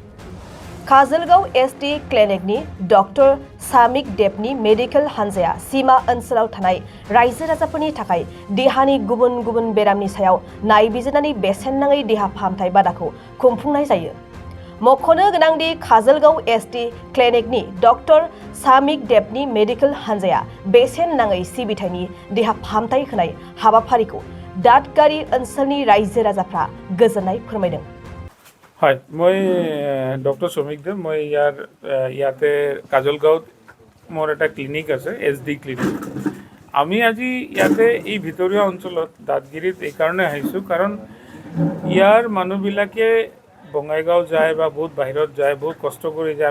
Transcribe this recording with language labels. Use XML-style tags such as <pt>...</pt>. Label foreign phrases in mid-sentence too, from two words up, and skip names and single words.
<brx>काजलगांव एसडी क्लिनिकनि डक्टर सामिक देबनि मेडिकेल हानजाया सीमा ओनसोलाव थानाय रायजो राजाफोरनि थाखाय देहानि गुबुन गुबुन बेरामनि सायाव नायबिजिरनानै बेसेन नाङै देहा फाहामथाय बादाखौ खुंफुंनाय जायो। मख'नो गोनांदि काजलगांव एसडी क्लिनिकनि डक्टर सामिक देबनि मेडिकेल हानजाया बेसेन नाङै सिबिथायनि देहा फाहामथाय होनाय हाबाफारिखौ दादगारि ओनसोलनि रायजो राजाफ्रा गोजोननाय फोरमायदों।</brx> <as>হয়, মই ডক্টৰ শ্ৰমিক দেৱ। মই ইয়াতে কাজলগাঁৱত মোৰ এটা ক্লিনিক আছে, SD ক্লিনিক। আমি আজি ইয়াতে এই ভিতৰীয়া অঞ্চলত দাঁতগিৰিত এইকাৰণে আহিছোঁ কাৰণ ইয়াৰ মানুহবিলাকে বঙাইগাঁও যায় বা বহুত বাহিৰত যায়, বহুত কষ্ট কৰি যায়।</as>